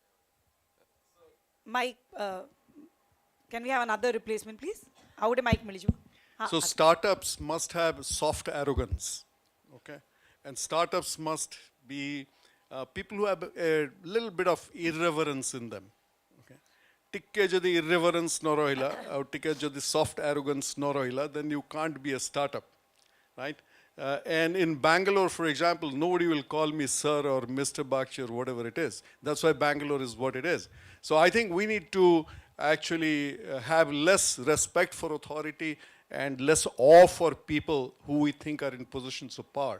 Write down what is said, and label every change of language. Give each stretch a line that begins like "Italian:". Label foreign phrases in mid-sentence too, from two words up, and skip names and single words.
English: Mic, can we have another replacement, please? How would a mic miliju? So startups must have soft arrogance, okay? And startups must be people who have a little bit of irreverence in them, okay?
Odia: ଟିକେ ଯଦି irreverence ନ ରହିଲା ଆଉ ଟିକେ ଯଦି
English: soft arrogance
Odia: ନ ରହିଲା,
English: then you can't be a startup, right? And in Bangalore, for example, nobody will call me sir or Mr. Bakshi or whatever it is. That's why Bangalore is what it is. So I think we need to actually have less respect for authority and less awe for people who we think are in positions of power.